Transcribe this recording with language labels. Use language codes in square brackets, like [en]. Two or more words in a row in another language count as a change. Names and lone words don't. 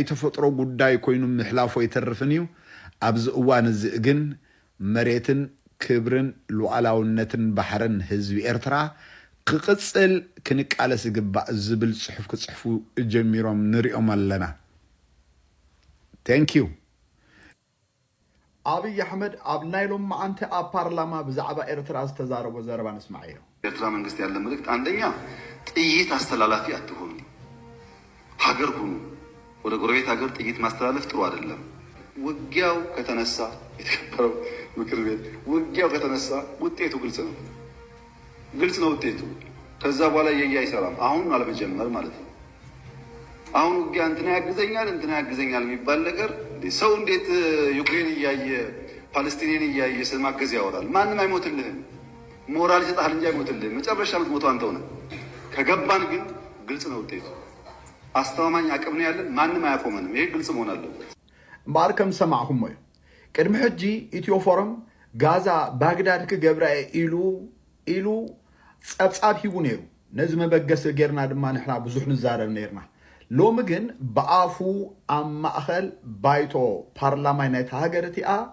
[ti] ተፈጥሮ ጉዳይ ኮይኑ ምሕላፎ ይተርፍን እዩ ኣብዚ እዋን እዚ ግን መሬትን ክብርን ሉዓላውነትን ባሕርን ህዝቢ ኤርትራ ክቅጽል ክንቃለስ ይግባእ ዝብል ጽሑፍ ክጽሕፉ ጀሚሮም ንሪኦም ኣለና [en] thank you [ti] አብይ አሕመድ ኣብ ናይሎም ማዓንቲ ኣብ ፓርላማ ብዛዕባ ኤርትራ ዝተዛረቦ ዘረባ ንስማዕ እዩ [am] ኤርትራ መንግስት ያለ መልእክት አንደኛ ጥይት አስተላላፊ አትሆኑ ሀገር ሁኑ ወደ ጎረቤት ሀገር ጥይት ማስተላለፍ ጥሩ አይደለም ውጊያው ከተነሳ የተከበረው ምክር ቤት ውጊያው ከተነሳ ውጤቱ ግልጽ ነው ውጤቱ ከዛ በኋላ አይሰራም አሁን አለመጀመር ማለት ነው አሁን ውጊያ እንትና ያግዘኛል የሚባል ነገር ሰው እንዴት ዩክሬን እያየ ፓለስቲንን እያየ ስለማገዝ ያወራል ማንም አይሞትልህም ሞራል ይሰጣል እንጂ አይሞትልህም መጨረሻ የምትሞተው አንተው ነህ ከገባን ግን ግልጽ ነው ውጤቱ አስተማማኝ አቅም ነው ያለን ማንም አያቆመንም ይሄ ግልጽ መሆን አለበት [ti] ባርከም ሰማዕኩም ወይ ቅድም ሕጂ ኢትዮ ፎረም ጋዛ ባግዳድ ክገብራ ኢሉ ጸብጻብ ሂቡ ነይሩ ነዚ መበገስ ጌርና ድማ ንሕና ብዙሕ ንዛረብ ነርና ሎሚ ግን በአፉ ኣብ ማእኸል ባይቶ ፓርላማይ ናይቲ ሃገር እቲኣ